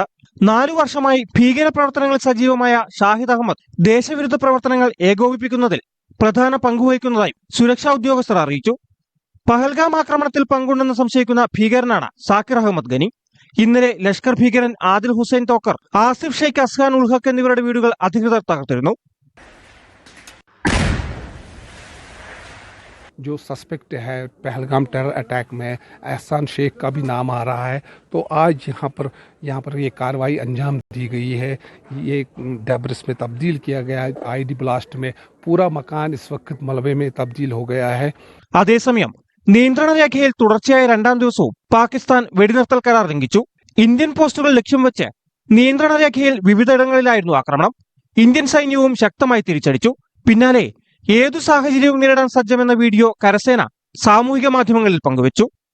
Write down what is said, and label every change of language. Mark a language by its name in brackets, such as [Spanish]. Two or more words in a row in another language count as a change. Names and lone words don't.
[Malayalam] 4 വർഷമായി ഭീകരപ്രവർത്തനങ്ങൾ സജീവമായ ഷാഹിദ് അഹമ്മദ് ദേശവിരുദ്ധ പ്രവർത്തനങ്ങൾ ഏകോപിപ്പിക്കുന്നതിൽ പ്രധാന പങ്കുവഹിക്കുന്നതായി സുരക്ഷാ ഉദ്യോഗസ്ഥർ അറിയിച്ചു. പഹൽഗാം ആക്രമണത്തിൽ പങ്കുണ്ടെന്ന് സംശയിക്കുന്ന ഭീകരനാണ് സാക്കിർ അഹമ്മദ് ഗനി. ഇന്നലെ ലഷ്കർ ഭീകരൻ ആദിൽ ഹുസൈൻ തോക്കർ, ആസിഫ് ഷെയ്ഖ് അസ്ഹാൻ ഉൽ ഹക്ക് എന്നിവരുടെ വീടുകൾ അധികൃതർ തകർത്തിരുന്നു. [Hindi] जो सस्पेक्ट है पहलगाम [English] terror attack [Hindi] में एहसान शेख का भी नाम आ रहा है, तो आज यहाँ पर ये कार्रवाई अंजाम दी गई है. ये डेब्रिस में तब्दील किया गया है. [English] IED blast [Hindi] में पूरा मकान इस वक्त मलबे में तब्दील हो गया है. [Malayalam] അതേസമയം നിയന്ത്രണ രേഖയിൽ തുടർച്ചയായ 2ാം ദിവസവും പാകിസ്ഥാൻ വെടിനിർത്തൽ കരാർ ലംഘിച്ചു. ഇന്ത്യൻ പോസ്റ്റുകൾ ലക്ഷ്യം വെച്ച് നിയന്ത്രണ രേഖയിൽ വിവിധയിടങ്ങളിലായിരുന്നു ആക്രമണം. ഇന്ത്യൻ സൈന്യവും ശക്തമായി തിരിച്ചടിച്ചു. പിന്നാലെ ഏതു സാഹചര്യവും നേരിടാൻ സജ്ജമെന്ന വീഡിയോ കരസേന സാമൂഹിക മാധ്യമങ്ങളിൽ പങ്കുവച്ചു.